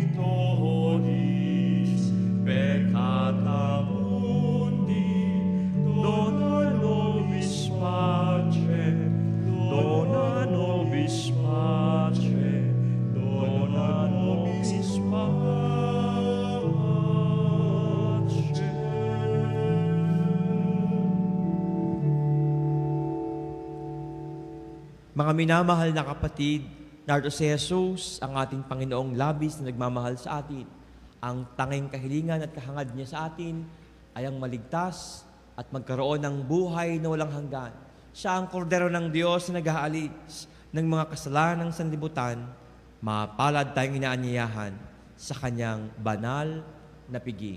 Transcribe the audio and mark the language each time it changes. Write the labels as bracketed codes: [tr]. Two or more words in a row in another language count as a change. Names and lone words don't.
[la] tollis peccata mundi, dona nobis pace, dona nobis pace, dona nobis pace. [tl] Mga minamahal na kapatid, narito si Jesus, ang ating Panginoong labis na nagmamahal sa atin. Ang tanging kahilingan at kahangad niya sa atin ay ang maligtas at magkaroon ng buhay na walang hanggan. Siya ang kordero ng Diyos na nag-aalis ng mga kasalanan ng sanlibutan, mapalad tayong inaanyayahan sa kanyang banal na piging.